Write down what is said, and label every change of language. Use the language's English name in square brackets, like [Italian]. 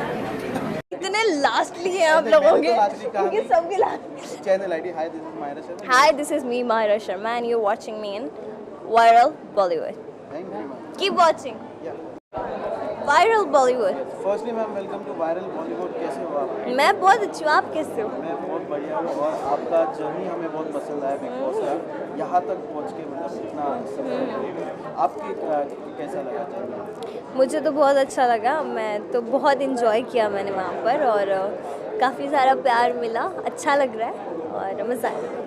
[Hindi] इतने लास्टली हैं आप लोगों के, क्योंकि सबके last. [English] Channel ID hi, this is Mahira Sharma. Hi, this is me, Mahira Sharma, and you're watching me in Viral Bollywood. Thank you very much. Keep watching Viral Bollywood. Firstly ma'am, welcome to Viral Bollywood. [Hindi] कैसे हो आप? मैं बहुत अच्छी हूँ, आप कैसे हो? मैं बहुत बढ़िया हूँ और आपका जर्नी हमें बहुत पसंद आया बिग बॉस का, यहाँ तक पहुँच के मतलब इतना सफर आपकी कैसा लगा जर्नी? मुझे तो बहुत अच्छा लगा, मैं तो बहुत इन्जॉय किया मैंने वहाँ पर, और काफ़ी सारा प्यार मिला, अच्छा लग रहा है और मज़ा आया।